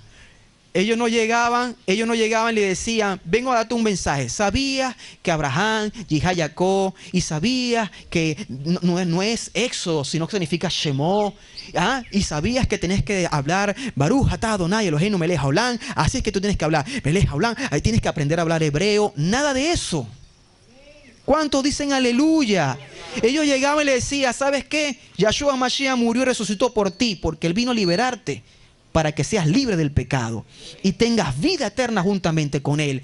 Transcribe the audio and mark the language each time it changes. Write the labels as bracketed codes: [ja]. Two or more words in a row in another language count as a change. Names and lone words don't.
[es] Ellos no llegaban y le decían, vengo a darte un mensaje. ¿Sabías que Abraham, Yihá, Jacob, y sabías que no es Éxodo, sino que significa Shemó? ¿Ah? Y sabías que tenés que hablar [he] ברוך אתה אדוני אלוהינו מלך העולם. [es] Así es que tú tienes que hablar [he] מלך העולם. [es] Ahí tienes que aprender a hablar hebreo. Nada de eso. ¿Cuántos dicen aleluya? Ellos llegaban y le decían, ¿sabes qué? Yahshua Mashiach murió y resucitó por ti, porque Él vino a liberarte para que seas libre del pecado y tengas vida eterna juntamente con Él.